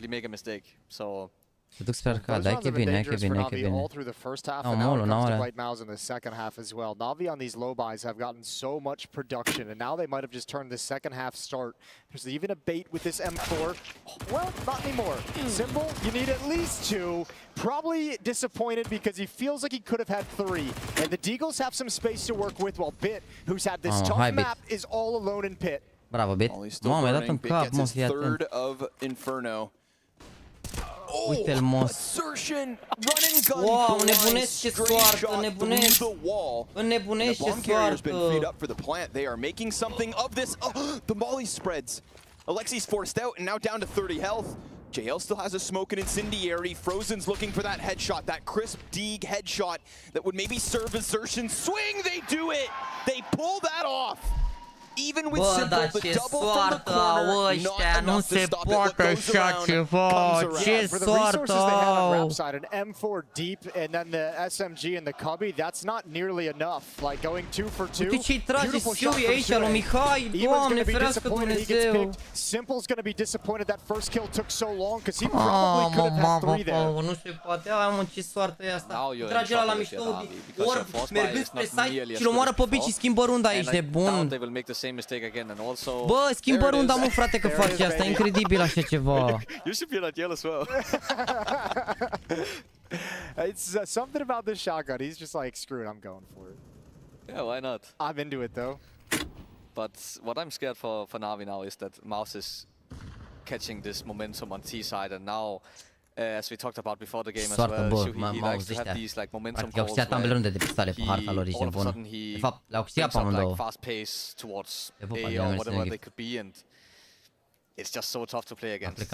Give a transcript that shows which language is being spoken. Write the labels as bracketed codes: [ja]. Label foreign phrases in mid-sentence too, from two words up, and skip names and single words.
[ro] Se duc spre arcade, hai că bine, hai că bine, hai că bine. Au molo, n-au alea. [en] NaVi on these low buys have gotten so much production, and now they might have just turned the second half start. There's even a bait with this M4. Well, not anymore. Simple, you need at least 2. Probably disappointed because he feels like he could have had 3. And the Deagles have some space to work with, while Bit, who's had this tough map, is all alone in pit. Bravo, Bit. [ro] Mamă, mi-a dat în cap, mă, fii atent. Uite-l, mos. Wow, nebunesc ce soartă, nebunesc. Înnebunesc ce soartă. [en] They are making something of this. The molly spreads. Alexi's forced out and now down to 30 health. JL still has a smoke and incendiary. Frozen's looking for that headshot, that crisp Deeg headshot that would maybe serve Assertion. Swing, they do it! They pull that off! Even with simple, the double from the corner, not enough to stop it. What goes around comes around. For the resources they have on ramp side, an M4 deep, and then the SMG and the Cubby, that's not nearly enough. Like going 2 for 2. Beautiful shot from Evan's going to be disappointed he gets picked. Simple's going to be disappointed that first kill took so long, because he probably could have had 3 there. [ro] Nu se poate, mă, ce soartă e asta. Trage la mișto, ori mergând spre site și-l omoară pe bici și schimbă runda, ești nebun. [en] Mistake again and also [ro] bă, schimbă runda, mă, frate, că faci asta, e incredibil așa ceva. [en] You should be like yellow as well. It's something about this shotgun. He's just like, screw it, I'm going for it. Yeah, why not? I'm into it though. But what I'm scared for NaVi now is that mouZ is catching this momentum on T side, and now as we talked about before the game as well, he likes to have these like momentum calls where all of a sudden he brings up like fast pace towards A or whatever they could be, and it's just so tough to play against.